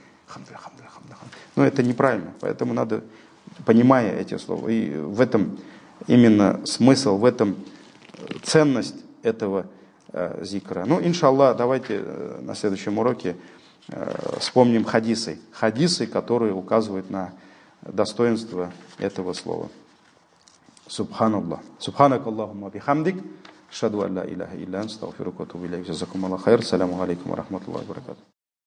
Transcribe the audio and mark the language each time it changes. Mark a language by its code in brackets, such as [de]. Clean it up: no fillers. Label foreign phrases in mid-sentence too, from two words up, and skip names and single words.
[ru] Но это неправильно, поэтому надо, понимая эти слова, и в этом именно смысл, в этом ценность этого зикра. Иншаллах, давайте на следующем уроке вспомним хадисы, которые указывают на достоинство этого слова. [ar] Субханаллах. سبحانك اللهم وبحمدك أشهد أن لا إله إلا أنت أستغفرك وأتوب إليك. جزاكم الله خير. السلام عليكم ورحمة الله وبركاته.